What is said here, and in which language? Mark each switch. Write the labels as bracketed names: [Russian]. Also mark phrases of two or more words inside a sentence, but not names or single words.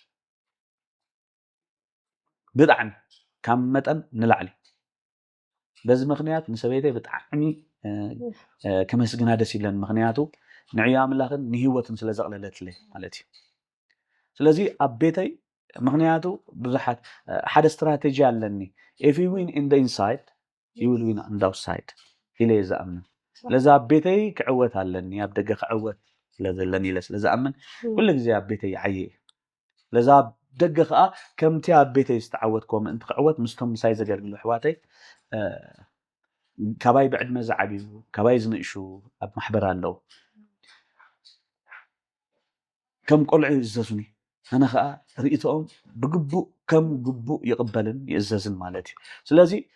[Tigrinya] ብጣዕሚ ካብ መጠን ንላዕሊ በዚ ምክንያት ንሰበይተይ ብጣዕሚ ከመስግና ደስ ይብለኒ ምክንያቱ ንዕዮ ኣምላኽን ንሂወትን ስለ ዘቕለለትለይ ማለት እዩ ስለዚ ኣብ ቤተይ ምክንያቱ ብዙሓት ሓደ ስትራቴጂ ኣለኒ [English] if you win in the inside you will win on the outside [Tigrinya] ኢለ ዝኣምን ለዛ ኣብ ቤተይ ክዕወት ኣለኒ ኣብ ደገ ክዕወት ስለዘለኒ ኢለ ስለዝኣምን ኩሉ ግዜ ኣብ ቤተይ ዓየ ለዛ ደገ ከዓ ከምቲ ኣብ ቤተይ ዝተዓወትኮ ምእንቲ ክዕወት ምስቶም ምሳይ ዘገልግሉ ኣሕዋተይ ካባይ ብዕድመ ዝዓብዩ ካባይ ዝንእሹ ኣብ ማሕበር ኣለዉ ከም ቆልዑ ይእዘዙኒ ኣነ ከዓ ርእቶኦም ብግቡእ ከም ግቡእ ይቕበልን ይእዘዝን ማለት እዩ ስለዚ